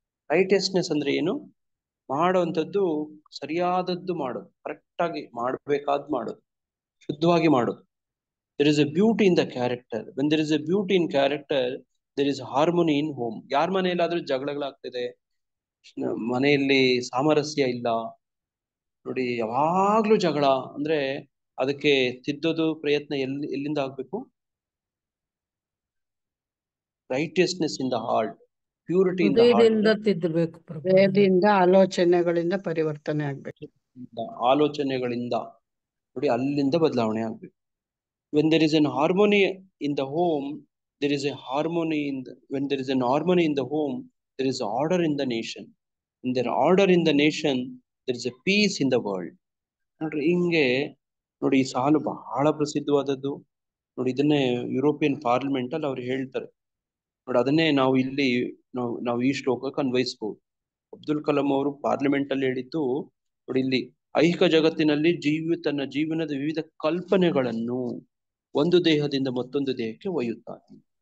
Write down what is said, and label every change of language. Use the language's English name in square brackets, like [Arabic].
[Kannada] Righteousness ಅಂದ್ರೆ ಏನು? ಮಾಡುವಂಥದ್ದು ಸರಿಯಾದದ್ದು ಮಾಡೋದು, ಕರೆಕ್ಟ್ ಆಗಿ ಮಾಡ್ಬೇಕಾದ್ ಮಾಡೋದು, ಶುದ್ಧವಾಗಿ ಮಾಡೋದು. [English] there is a beauty in the character. when there is a beauty in character, there is harmony in home. [Kannada] ಯಾರ ಮನೆಯಲ್ಲಾದ್ರೂ ಜಗಳಗಳಾಗ್ತಿದೆ, ಮನೆಯಲ್ಲಿ ಸಾಮರಸ್ಯ ಇಲ್ಲ ನೋಡಿ, ಯಾವಾಗ್ಲೂ ಜಗಳ ಅಂದ್ರೆ ಅದಕ್ಕೆ ತಿದ್ದೋದು ಪ್ರಯತ್ನ ಎಲ್ಲಿಂದ ಆಗ್ಬೇಕು? [English] righteousness in the heart, purity in the heart, [Kannada] ತಿದ್ದಬೇಕು. ಹೃದಯದಿಂದ ಆಲೋಚನೆಗಳಿಂದ ಪರಿವರ್ತನೆ ಆಗ್ಬೇಕು, ಆಲೋಚನೆಗಳಿಂದ ನೋಡಿ ಅಲ್ಲಿಂದ ಬದಲಾವಣೆ ಆಗ್ಬೇಕು. [English] when there is an harmony in the home, there is a harmony when there is an harmony in the home, there is order in the nation. when there is order in the nation, there is a peace in the world. [Kannada] ನೋಡ್ರಿ ಹಿಂಗೆ ನೋಡಿ ಈ ಸಾಲು ಬಹಳ ಪ್ರಸಿದ್ಧವಾದದ್ದು ನೋಡಿ. ಇದನ್ನೇ European parliament ಅಲ್ಲಿ ಅವ್ರು ಹೇಳ್ತಾರೆ ನೋಡಿ. ಅದನ್ನೇ ನಾವು ಇಲ್ಲಿ ನಾವು ಈ ಶ್ಲೋಕಕ್ಕೆ ಅನ್ವಯಿಸಬಹುದು. ಅಬ್ದುಲ್ ಕಲಾಂ ಅವರು ಪಾರ್ಲಿಮೆಂಟ್ ಅಲ್ಲಿ ಹೇಳಿದ್ದು ನೋಡಿ, ಇಲ್ಲಿ ಐಹಿಕ ಜಗತ್ತಿನಲ್ಲಿ ತನ್ನ ಜೀವನದ ವಿವಿಧ ಕಲ್ಪನೆಗಳನ್ನು ಒಂದು ದೇಹದಿಂದ ಮತ್ತೊಂದು ದೇಹಕ್ಕೆ ಒಯ್ಯುತ್ತಾನೆ.